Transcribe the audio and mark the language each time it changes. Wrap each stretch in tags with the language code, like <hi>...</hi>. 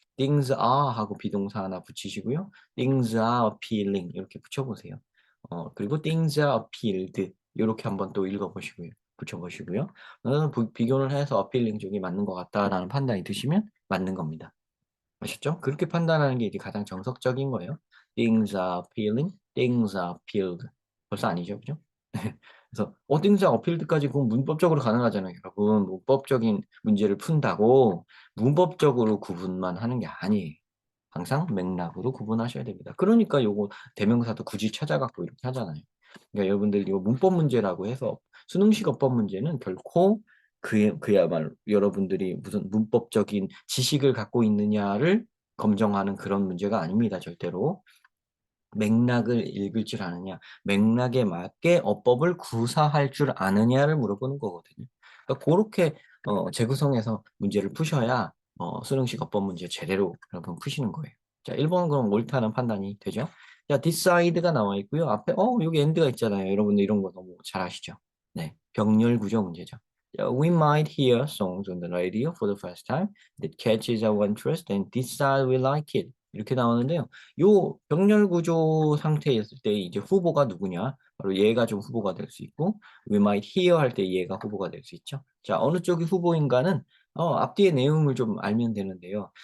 <en>things are</en> <ko>하고 비동사 하나 붙이시고요.</ko> <en>things are appealing</en> <ko>이렇게 붙여 보세요. 그리고</ko> <en>things are appealed</en> <ko>요렇게 한번 또 읽어 보시고요. 붙여 보시고요. 비교를 해서 appealing 쪽이 맞는 것 같다라는 판단이 드시면 맞는 겁니다. 아셨죠? 그렇게 판단하는 게 이제 가장 정석적인 거예요.</ko> <en>things are appealing, things are appealed.</en> <ko>벌써 아니죠, 그죠? 그래서</ko> <en>things are appealed</en> <ko>까지 그건 문법적으로 가능하잖아요, 여러분. 문법적인 문제를 푼다고 문법적으로 구분만 하는 게 아니에요. 항상 맥락으로 구분하셔야 됩니다. 그러니까 요거 대명사도 굳이 찾아갖고 이렇게 하잖아요. 그러니까 여러분들 요 문법 문제라고 해서 수능식 어법 문제는 결코 그야말로 여러분들이 무슨 문법적인 지식을 갖고 있느냐를 검정하는 그런 문제가 아닙니다, 절대로. 맥락을 읽을 줄 아느냐, 맥락에 맞게 어법을 구사할 줄 아느냐를 물어보는 거거든요. 그러니까 고렇게 재구성해서 문제를 푸셔야 수능식 어법 문제 제대로 여러분 푸시는 거예요. 자, 1번은 그럼 옳다는 판단이 되죠. 자, decide가 나와 있고요. 앞에 여기 end가 있잖아요. 여러분들 이런 거 너무 잘 아시죠? 네, 병렬 구조 문제죠.</ko> <en>자, we might hear songs on the radio for the first time that catches our interest and decide we like it.</en> <ko>이렇게 나오는데요. 요 병렬 구조 상태였을 때 이제 후보가 누구냐? 바로 얘가 좀 후보가 될 수 있고, we might hear 할 때 얘가 후보가 될 수 있죠. 자, 어느 쪽이 후보인가는 앞뒤의 내용을 좀 알면 되는데요.</ko>